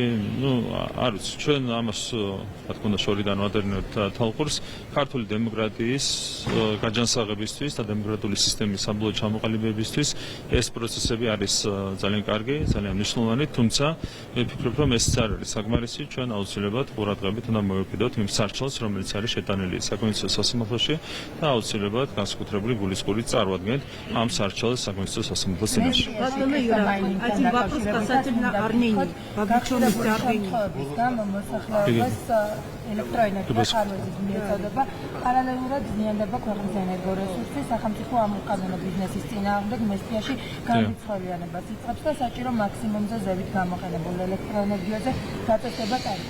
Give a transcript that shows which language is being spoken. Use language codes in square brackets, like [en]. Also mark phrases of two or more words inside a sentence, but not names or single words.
[ka] ნუ არ ვიცი, ჩვენ ამას რა თქმა უნდა შორიდან ვადევნებთ თალყურს ქართული დემოკრატიის გაჯანსაღებისთვის და დემოკრატიული სისტემის საბოლოო ჩამოყალიბებისთვის ეს პროცესები არის ძალიან კარგი, ძალიან მნიშვნელოვანი, თუმცა მე ვფიქრობ, რომ ეს არ არის საკმარისი, ჩვენ აუცილებლად ყურადღებით უნდა მოვეკიდოთ იმ სარჩელს, რომელიც არის შეტანილი საკონსტიტუციო სასამართლოში და აუცილებლად განსაკუთრებული გულისხმობით წარუდგენთ ამ სარჩელს საკონსტიტუციო სასამართლოს წინაშე. [ru] Один вопрос касательно Армении. Вовлеченность Армении. [ka] ელექტროენერგიის ხარვეზის მიეწოდება პარალელურად ზიანდება ქვეყნის ენერგორესურსი, სახელმწიფო ამ უკანონო ბიზნესის წინააღმდეგ მესტიაში განრიცხვევიანებას იწყებს და საჭირო მაქსიმუმზე ზევით გამოყენებულ ელექტროენერგიაზე დაწესება ტარიფი.